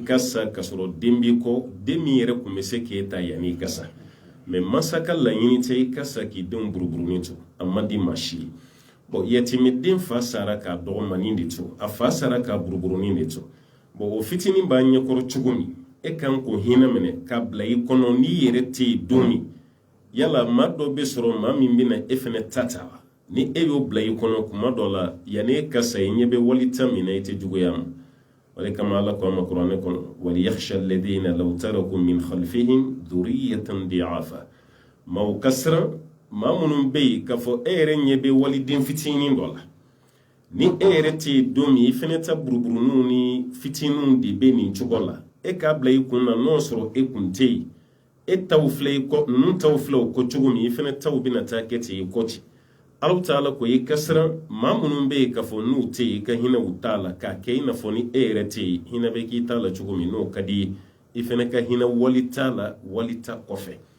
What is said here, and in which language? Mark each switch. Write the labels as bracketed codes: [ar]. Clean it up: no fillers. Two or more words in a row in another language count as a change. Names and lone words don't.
[bm] ka sa ka sɔrɔ den b'i kɔ den min yɛrɛ tun bɛ se k'e ta yanni i ka sa mais mansa ka laɲini tɛ i ka sa k'i denw buruburunin to a man di maa si ye bon yatimɛ den fa sara k'a dɔgɔmanin de to a fa sara k'a buruburunin de to bon o fitinin b'a ɲɛkɔrɔ cogo min e kan k'o hinɛ minɛ k'a bila i kɔnɔ n'i yɛrɛ tɛ yen don min yala maa dɔ bɛ sɔrɔ maa min bɛna e fɛnɛ ta ta wa ni e y'o bila i kɔnɔ kuma dɔ la yanni e ka sa i ɲɛ bɛ walita min na i tɛ juguya ma o de kama ala ko a ma kuranɛ kɔnɔ [ar] وليخش الذين لو تركوا من خلفهم ذرية ضعافا [bm] maaw ka siran maa minnu bɛ yen k'a fɔ e yɛrɛ ɲɛ bɛ waliden fitinin dɔ la ni e yɛrɛ tɛ yen don min i fɛnɛ ta buruburuninw ni fitininw de bɛ nin cogo la e k'a bila i kun na n'o sɔrɔ e kun tɛ yen e taw filɛ i kɔ ninnu taw filɛ o kɔ cogo min i fɛnɛ taw bɛna taa kɛ ten i kɔ ten [ar] الله تعالى [bm] ko i ka siran maa minnu bɛ yen k'a fɔ n'u tɛ yen i ka hinɛ u t'a la k'a kɛ i n'a fɔ ni e yɛrɛ tɛ yen hinɛ bɛ k'i t'a la cogo min n'o ka di ye i fɛnɛ ka hinɛ wali t'a la wali ta kɔfɛ